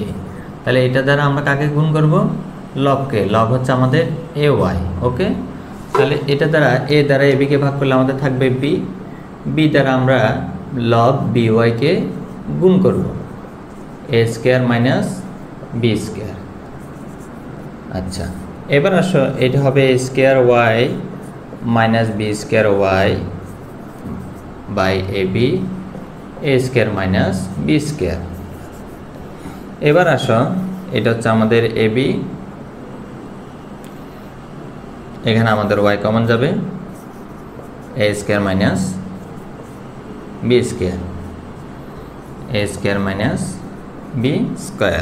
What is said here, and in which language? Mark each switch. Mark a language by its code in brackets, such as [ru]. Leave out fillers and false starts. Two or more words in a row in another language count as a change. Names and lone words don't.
[bn] তাহলে এটা দ্বারা আমরা কাকে গুণ করব, লবকে, লব হচ্ছে আমাদের ay, ওকে। তাহলে এটা দ্বারা a দ্বারা ab কে ভাগ করলে আমাদের থাকবে b, b দ্বারা আমরা লব by কে গুণ করব, a² - b²। আচ্ছা, এবার আসো, এটা হবে a² y - b² y ab, a² - b²। এবার আসো, এটা হচ্ছে আমাদের ab, এখানে আমাদের y কমন যাবে, a² - b², a² - b²।